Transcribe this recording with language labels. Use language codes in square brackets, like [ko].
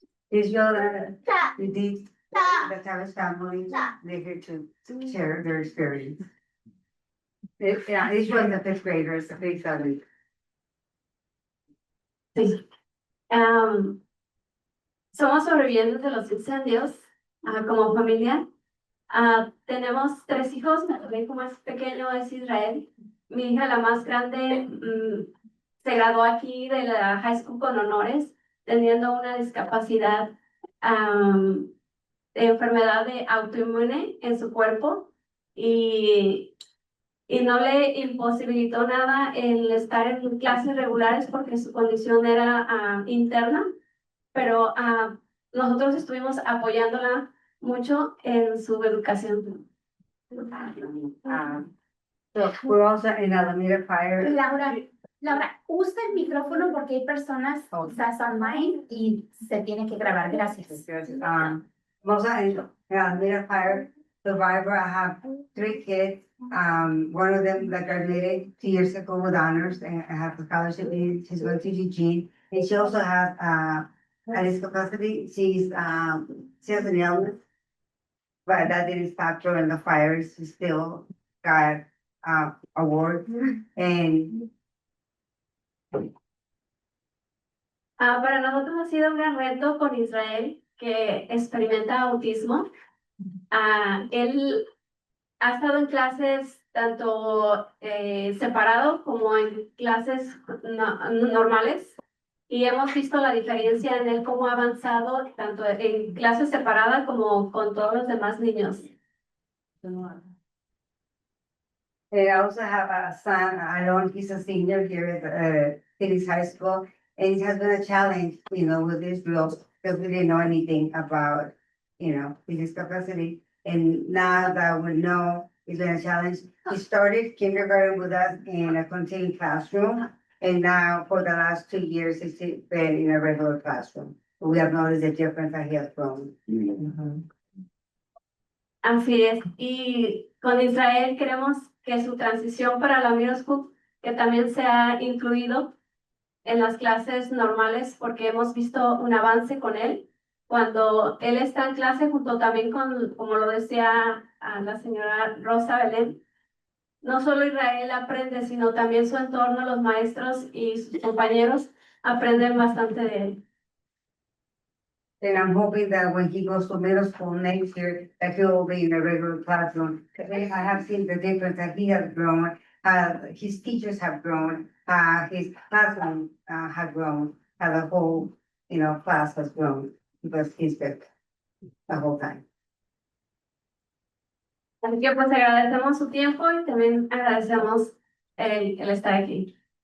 [en] Israel, the Tavis family, they're here to share their experience. Yeah, Israel, the fifth graders, the big family. [es] Sí. Somos sobrevivientes de los incendios como familia. Tenemos 3 hijos, mi hijo más pequeño es Israel. Mi hija, la más grande, se graduó aquí de la high school con honores, teniendo una discapacidad de enfermedad de autoinmune en su cuerpo y no le imposibilitó nada el estar en clases regulares porque su condición era interna, pero nosotros estuvimos apoyándola mucho en su educación. [en] So we're also in Alameda Fire. [es] Laura, usa el micrófono porque hay personas quizás online y se tiene que grabar. Gracias. [en] Also in Alameda Fire survivor, I have 3 kids. One of them that graduated 2 years ago with honors and I have a scholarship. She's going to Eugene. And she also has a disability. She has an illness, but that didn't stop her in the fires. She still got awards and [es] Para nosotros ha sido un gran reto con Israel, que experimenta autismo. Él ha estado en clases tanto separado como en clases normales y hemos visto la diferencia en él cómo ha avanzado tanto en clases separadas como con todos los demás niños. [en] I also have a son, Alon, he's a senior here at Phoenix High School. And it has been a challenge, with Israel, because we didn't know anything about, his disability. And now that we know it's been a challenge, he started kindergarten with us in a contained classroom. And now for the last 2 years, he's been in a regular classroom. We have noticed the difference that he has grown. [es] Así es. Y con Israel queremos que su transición para la middle school, que también sea incluido en las clases normales, porque hemos visto un avance con él. Cuando él está en clase, junto también con, como lo decía la señora Rosa Belén, no solo Israel aprende, sino también su entorno, los maestros y sus compañeros aprenden bastante de él. [en] And I'm hoping that when he goes to middle school next year, that he will be in a regular classroom. Because I have seen the difference that he has grown, his teachers have grown, his classroom has grown, the whole, class has grown because he's been the whole time. [es] Así que pues agradecemos su tiempo y también agradecemos el estar aquí.